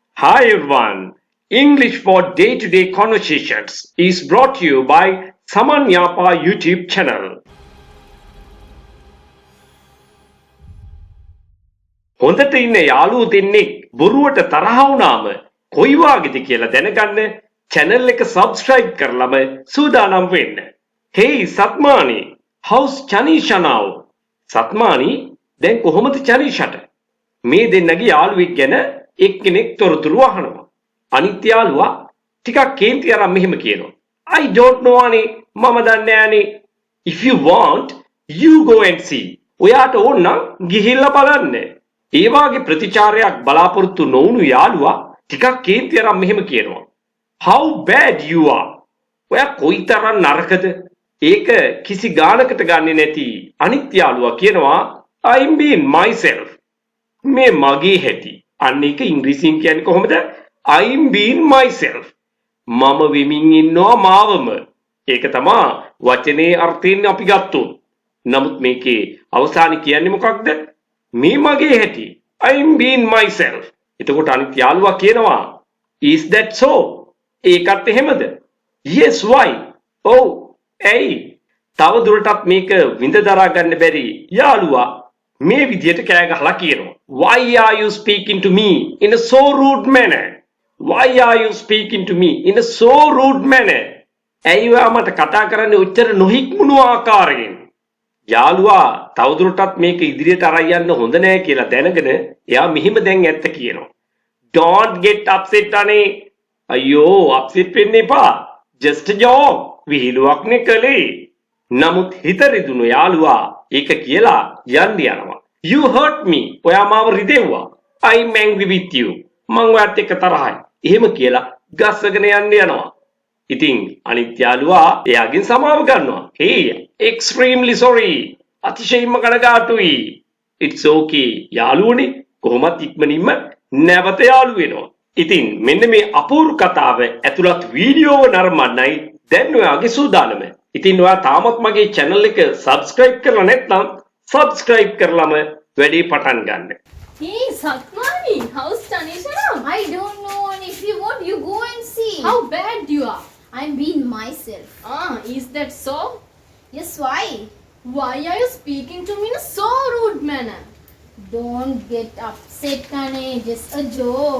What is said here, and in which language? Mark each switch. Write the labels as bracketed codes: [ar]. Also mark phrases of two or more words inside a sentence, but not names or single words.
[en] Hi everyone. English for day-to-day conversations is brought to you by Saman Yapa YouTube channel. [si] හොඳට ඉන්න යාළුවෝ දෙන්නෙක් බොරුවට තරහ වුණාම කොයි වගේද කියලා දැනගන්න channel එක subscribe කරලම සූදානම් වෙන්න. [en] Hey Satmani, how's Chanisha now? Satmani, [si] දැන් කොහොමද චනීෂාට? මේ දෙන්නගේ යාළුවෙක් ගැන එක්කෙනෙක් තොරතුරු අහනවා. අනිත් යාළුවා ටිකක් කේන්ති අරන් මෙහෙම කියනවා. [en] I don't know [si] අනේ මම දන්නේ නෑනේ. [en] If you want, you go and see. [si] ඔයාට ඕන නම් ගිහිල්ලා බලන්න. ඒ වාගේ ප්‍රතිචාරයක් බලාපොරොත්තු නොවුණු යාළුවා ටිකක් කේන්ති අරන් මෙහෙම කියනවා. [en] How bad you are. [si] ඔයා කොයිතරම් නරකද? ඒක කිසි ගානකට ගන්නෙ නැති අනිත් යාළුවා කියනවා [en] I'm being myself. [si] මේ මගේ හැටි. අන්න ඒක ඉංග්‍රීසියෙන් කියන්නේ කොහොමද? [en] I'm being myself. [si] මම වෙමින් ඉන්නවා මාවම. ඒක තමයි වචනේ අර්ථයෙන් අපි ගත්තොත්. නමුත් මේකේ අවසානයේ කියන්නේ මොකක්ද? මේ මගේ හැටි. [en] I'm being myself. [si] එතකොට අනිත් යාළුවා කියනවා [en] is that so? [si] ඒකත් එහෙමද? [en] Yes why? [si] Oh, ඇයි? තව දුරටත් මේක විඳ දරා ගන්න බැරි යාළුවා මේ විදියට කෑ ගහලා කියනවා. [en] Why are you speaking to me in a so rude manner? Why are you speaking to me in a so rude manner? [si] ඇයි ඔයා මට කතා කරන්නේ උච්චර නොහික්මුණු ආකාරයෙන්? යාළුවා තවදුරටත් මේක ඉදිරියට අරන් යන්න හොඳ නෑ කියලා දැනගෙන එයා මෙහිම දැන් ඇත්ත කියනවා. [en] Don't get upset [si] අනේ. අයියෝ upset වෙන්න එපා. [en] Just a joke. [si] විහිළුවක්නේ කළේ. නමුත් හිත රිදුණු යාළුවා ඒක කියලා යන්න යනවා. [en] You hurt me. [si] ඔයා මාව රිදෙව්වා. [en] I'm angry with you. [si] මං ඔයාත් එක්ක තරහයි. එහෙම කියලා ගස්සගෙන යන්න යනවා. ඉතින් අනිත් යාළුවා එයාගෙන් සමාව ගන්නවා. [en] Hey, extremely sorry. [si] අතිශයින්ම කනගාටුයි. [en] It's okay. [si] යාළුවනේ කොහොමත් ඉක්මනින්ම නැවත යාළු වෙනවා. ඉතින් මෙන්න මේ අපූර්ව කතාව ඇතුළත් වීඩියෝව නරඹන්නයි දැන් ඔයාගේ සූදානම. ඉතින් ඔයා තාමත් මගේ channel එක subscribe කරලා නැත්නම් subscribe කරලම වැඩේ පටන් ගන්න. [en] Hey Satmani, how's Tanisha now? I don't know, and if you want, you go and see. How bad you are? I'm being myself. Is that so? Yes, why? Why are you speaking to me in a so rude manner? Don't get upset, Kane. Just a joke.